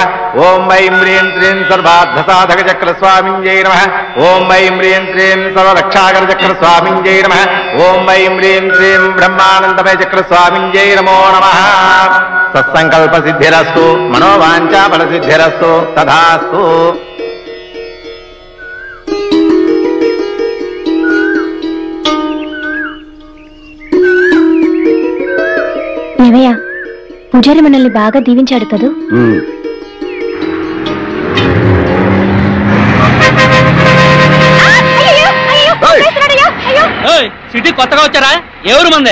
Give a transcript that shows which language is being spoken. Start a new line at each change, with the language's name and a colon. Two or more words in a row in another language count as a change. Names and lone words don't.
Sanskrit: ओम ऐं ह्रीं श्रीं सर्वार्थसाधक चक्र स्वामिन्यै नमः। ओम ऐं ह्रीं श्रीं सर्वरक्षाकर चक्र स्वामिन्यै नमः। ओम ऐं ह्रीं श्रीं ब्रह्मानंदमय चक्र स्वामिन्यै नमो नमः। सत्संकल्प सिद्धिरस्तु मनोवांछा फल सिद्धिरस्तु तथास्तु।
Telugu: ఏమయ్యా పూజారి మనల్ని బాగా దీవించాడు కదూ? సిటీ కొత్తగా వచ్చారా? ఎవరు మందే?